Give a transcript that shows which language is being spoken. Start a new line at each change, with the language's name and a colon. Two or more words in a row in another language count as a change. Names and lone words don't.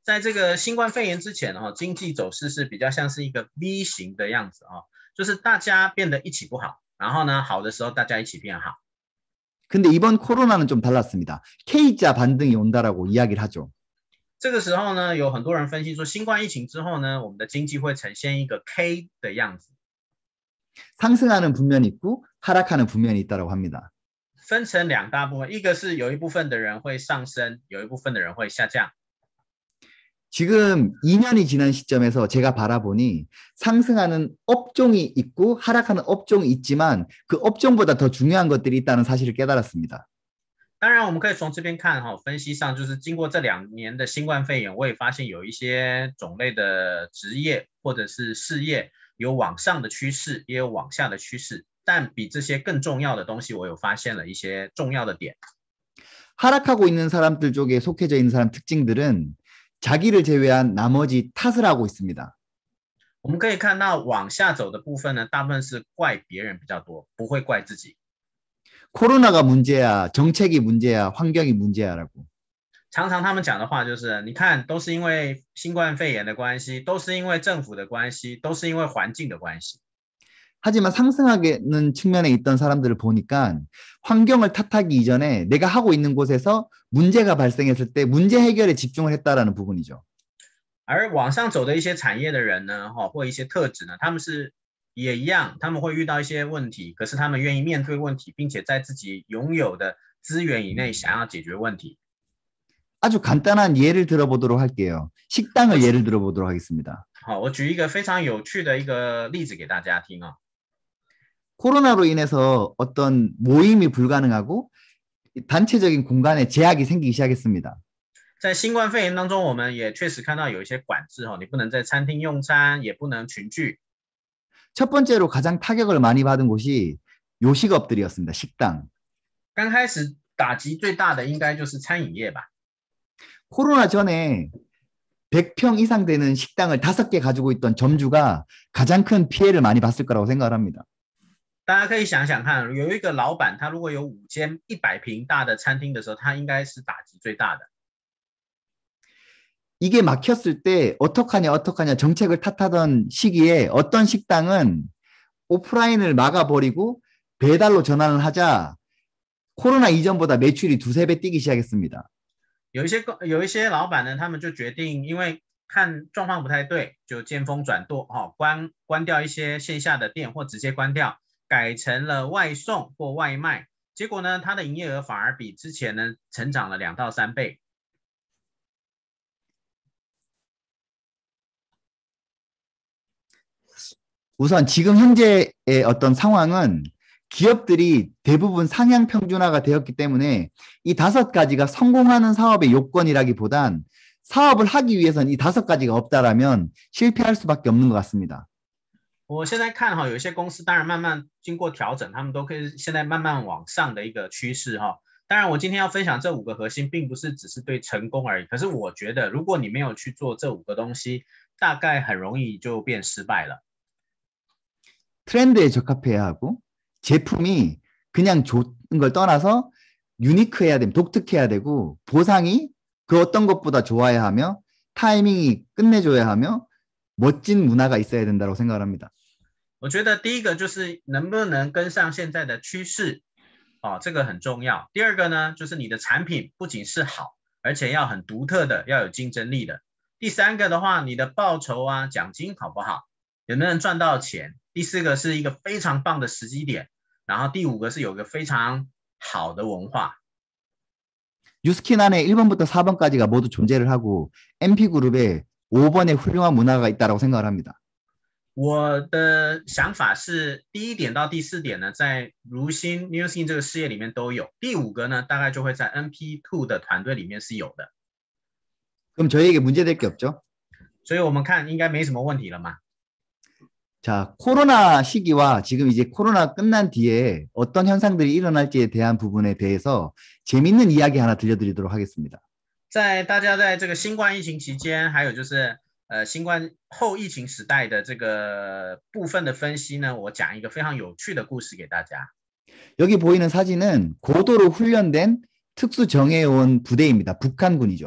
Chinese: 在这个新冠肺炎之前经济走势是比较像是一个 V 型的样子就是大家变得一起不好，然后呢，好的时候大家一起变好。
Korean: 근데 이번 코로나는 좀 달랐습니다. K자 반등이 온다라고 이야기를 하죠.
Chinese: 这个时候呢，有很多人分析说，新冠疫情之后呢，我们的经济会呈现一个 K 的样子，
Korean: 상승하는 분면이 있고 하락하는 분면이 있다고 합니다.
Chinese: 分成两大部分，一个是有一部分的人会上升，有一部分的人会下降。
Korean: 지금 2년이 지난 시점에서 제가 바라보니 상승하는 업종이 있고 하락하는 업종이 있지만 그 업종보다 더 중요한 것들이 있다는 사실을 깨달았습니다.
Chinese: 当然我们可以从这边看分析上就是经过这2年的新冠肺炎，我也发现有一些种类的职业或者是事业有往上的趋势，也有往下的趋势，但比这些更重要的东西，我有发现了一些重要的点。
Korean: 하락하고 있는 사람들 쪽에 속해져 있는 사람 특징들은 자기를 제외한 나머지 탓을 하고 있습니다.
Chinese: 我们可以看到往下走的部分呢，大部分是怪别人比较多，不会怪自己。
Korean: 코로나가 문제야, 정책이 문제야, 환경이 문제야라고.
Chinese: 常常他们讲的话就是，你看，都是因为新冠肺炎的关系，都是因为政府的关系，都是因为环境的关系。
Korean: 하지만 상승하는 측면에 있던 사람들을 보니까 환경을 탓하기 이전에 내가 하고 있는 곳에서 문제가 발생했을 때 문제 해결에 집중을 했다라는 부분이죠.
Chinese: 而往上走的一些产业的人呢，或一些特质呢，他们是也一样，他们会遇到一些问题，可是他们愿意面对问题，并且在自己拥有的资源以内想要解决问题。
Korean: 아주 간단한 예를 들어보도록 할게요. 식당을 예를 들어보도록 하겠습니다.
Chinese: 好，我举一个非常有趣的一个例子给大家听啊。
Korean: 코로나로 인해서 어떤 모임이 불가능하고 단체적인 공간에 제약이 생기기 시작했습니다.
Chinese: 在新冠肺炎当中，我们也确实看到有一些管制你不能在餐厅用餐，也不能群聚。
Korean: 첫 번째로 가장 타격을 많이 받은 곳이 요식업들이었습니다. 식당.
Chinese: 刚开始打击最大的应该就是餐饮业吧。
Korean: 코로나 전에 100평 이상 되는 식당을 5개 가지고 있던 점주가 가장 큰 피해를 많이 봤을 거라고 생각을 합니다.
Chinese: 大家可以想想看，有一个老板，他如果有5间100平大的餐厅的时候，他应该是打击最大的。
Korean: 이게 막혔을 때 어떡하냐 정책을 탓하던 시기에 어떤 식당은 오프라인을 막아버리고 배달로 전환을 하자 코로나 이전보다 매출이 2~3배 뛰기 시작했습니다.
Chinese: 有一些老板呢，他们就决定，因为看状况不太对，就见风转舵关掉一些线下的店，或直接关掉，改成了外送或外卖。结果呢，它的营业额反而比之前呢成长了2到3倍。
Korean: 우선 지금 현재의 어떤 상황은 기업들이 대부분 상향 평준화가 되었기 때문에 이 5가지가 성공하는 사업의 요건이라기보단 사업을 하기 위해서는 이 5가지가 없다라면 실패할 수밖에 없는 것 같습니다.
Chinese: 我现在看有一些公司当然慢慢经过调整，他们都可以现在慢慢往上的一个趋势当然，我今天要分享这5个核心，并不是只是对成功而已。可是我觉得，如果你没有去做这5个东西，大概很容易就变失败了。
Korean: 트렌드에 적합해야 하고 제품이 그냥 좋은 걸 떠나서 유니크해야 됩니다. 독특해야 되고 보상이 그 어떤 것보다 좋아야 하며 타이밍이 끝내줘야 하며 멋진 문화가 있어야 된다고 생각을 합니다.
Chinese: 我觉得第一个就是能不能跟上现在的趋势这个很重要。第二个呢，就是你的产品不仅是好，而且要很独特的，要有竞争力的。第三个的话，你的报酬奖金好不好，有没有人赚到钱？第4个是一个非常棒的时机点，然后第5个是有个非常好的文化。
Korean: 뉴스킨 안에 1번부터 4번까지가 모두 존재를 하고 MP그룹에 5번의 훌륭한 문화가 있다고 생각을 합니다.
Chinese: 我的想法是第1点到第4点呢，在如新 NewSkin 这个事业里面都有。第5个呢，大概就会在 NP2 的团队里面是有的。
Korean: 그럼 저희에게 문제될 게 없죠?
Chinese: 所以我们看应该没什么问题了嘛。
Korean: 자, 코로나 시기와 지금 이제 코로나 끝난 뒤에 어떤 현상들이 일어날지에 대한 부분에 대해서 재밌는 이야기 하나 들려드리도록 하겠습니다.
Chinese: 在大家在这个新冠疫情期间，还有就是新冠后疫情时代的这个部分的分析呢，我讲一个非常有趣的故事给大家。
Korean: 여기 보이는 사진은 고도로 훈련된 특수 정예요원 부대입니다.